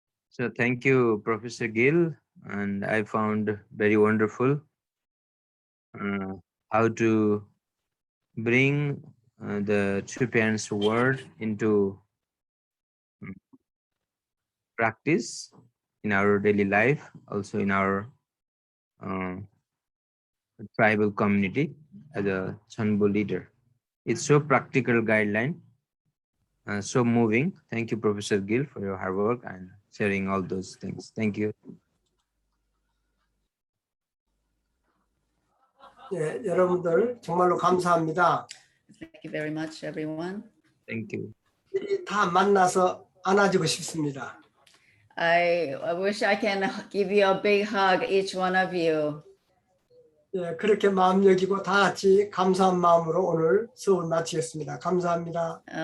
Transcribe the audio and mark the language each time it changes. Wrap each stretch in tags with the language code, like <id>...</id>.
<en>So thank you, Professor Gill, and I found very wonderful how to bring the True Parents word into practice in our daily life, also in our tribal community as a Chonbo leader. It's so practical guideline, so moving. Thank you, Professor Gill, for your hard work and sharing all those things. Thank you.</en> <ko>네, 여러분들 정말로 감사합니다.</ko> <en>Thank you very much, everyone. Thank you.</en> <ko>다 만나서 안아주고 싶습니다.</ko> <en>I wish I can give you a big hug, each one of you.</en> <ko>예, 그렇게 마음 여기고 다 같이 감사한 마음으로 오늘 수업을 마치겠습니다. 감사합니다.</ko>